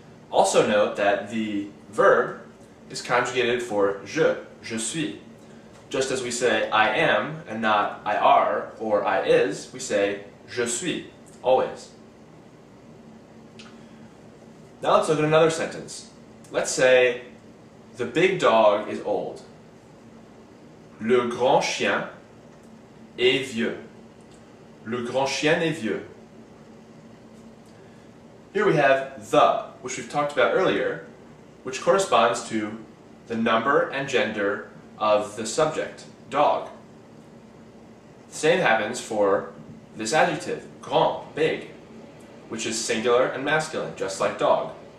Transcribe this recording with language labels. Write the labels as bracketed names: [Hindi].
[English] Also note that the verb is conjugated for [French] je suis. [English] Just as we say I am and not I are or I is, we say [French] je suis, [English] always. Now let's look at another sentence. Let's say the big dog is old. [French] Le grand chien est vieux. Le grand chien est vieux. [English] Here we have the, which we've talked about earlier, which corresponds to the number and gender of the subject, dog. The same happens for this adjective, grand, big, which is singular and masculine, just like dog.